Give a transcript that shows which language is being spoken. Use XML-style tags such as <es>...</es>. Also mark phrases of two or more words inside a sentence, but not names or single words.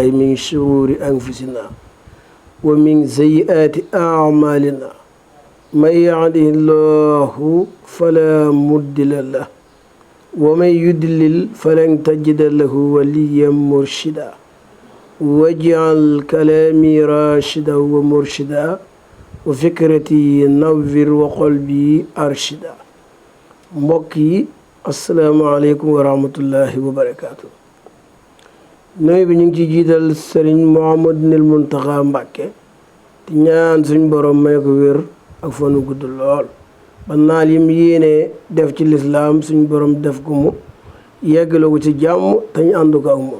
<ar>من شرور أنفسنا ومن سيئات أعمالنا من يهده الله فلا مضل له ومن يضلل فلن تجد له وليا مرشدا واجعل كلامي راشدا ومرشدا وفكرتي نور وقلبي أرشدا</ar> <wo>mbokk yi</wo> <ar>السلام عليكم ورحمة الله وبركاته.</ar> <wo>nuyu bi ñu ngi ci jiital sëriñ Mouhamadul Muntaxa Mbàkke di ñaan suñ borom may ko wér ak fanu gudd lool ba naal yim yéene def ci lislaam suñ borom def ko mu yeggale ko ci jàmm te ñu ànd ko ak moom.</wo>